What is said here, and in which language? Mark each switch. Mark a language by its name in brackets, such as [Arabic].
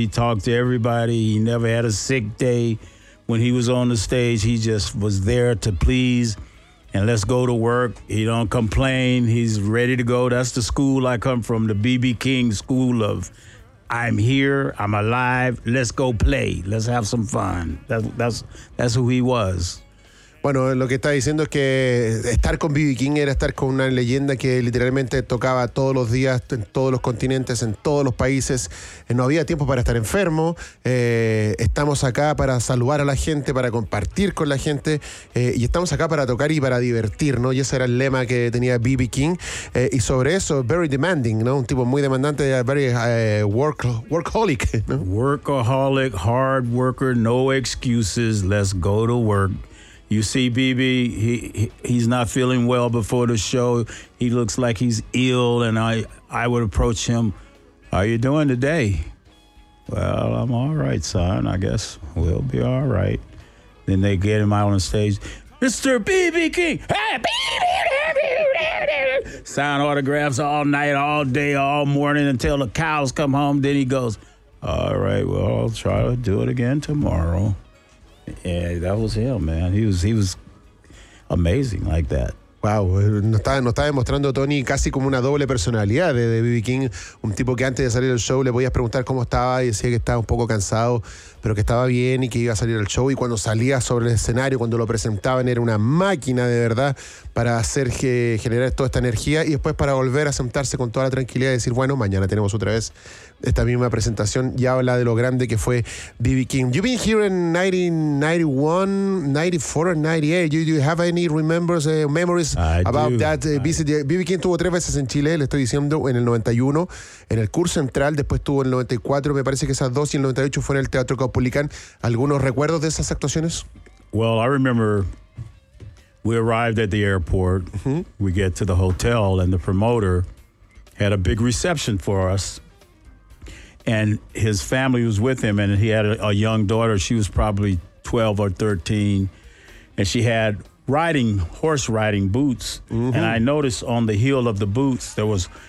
[English] He talked to everybody. He never had a sick day. When he was on the stage, he just was there to please and let's go to work. He don't complain. He's ready to go. That's the school I come from, the B.B. King school of I'm here, I'm alive, let's go play, let's have some fun. That's who he was. [Spanish] Bueno, lo que está diciendo es que estar con B.B. King era estar con una leyenda que literalmente tocaba todos los días en todos los continentes, en todos los países. No había tiempo para estar enfermo. Estamos acá para saludar a la gente, para compartir con la gente, y estamos acá para tocar y para divertir, ¿no? Y ese era el lema que tenía B.B. King. Y sobre eso, [English] very demanding, [Spanish] ¿no? Un tipo muy demandante, [English] very workaholic, [Spanish] ¿no? [English] Workaholic, hard worker, no excuses, let's go to work. You see, B.B., he's not feeling well before the show. He looks like he's ill, and I would approach him, how are you doing today? Well, I'm all right, son. I guess we'll be all right. Then they get him out on stage, Mr. B.B. King! Sign autographs all night, all day, all morning, until the cows come home. Then he goes, all right, well, I'll try to do it again tomorrow. Yeah, that was him, man. He was amazing like that. [Spanish] Wow, nos está demostrando Tony casi como una doble personalidad de B.B. King, un tipo que antes de salir al show le podías preguntar cómo estaba y decía que estaba un poco cansado, pero que estaba bien y que iba a salir al show, y cuando salía sobre el escenario, cuando lo presentaban, era una máquina de verdad para hacer que generar toda esta energía, y después para volver a sentarse con toda la tranquilidad y decir, bueno, mañana tenemos otra vez esta misma presentación. Y habla de lo grande que fue B.B. [English] King. You've been here in 1991, 94, 98. Do you have any memories about that visit? [Spanish] B.B. King tuvo tres veces en Chile, le estoy diciendo, en el 91, en el Cur Central, después tuvo en el 94, me parece que esas dos, y en el 98 fue en el Teatro Caupolicán. ¿Algunos recuerdos de esas actuaciones? [English] Well, I remember we arrived at the airport, we get to the hotel, and the promoter had a big reception for us. And his family was with him, and he had a young daughter. She was probably 12 or 13, and she had horse riding boots. Mm-hmm. And I noticed on the heel of the boots, there was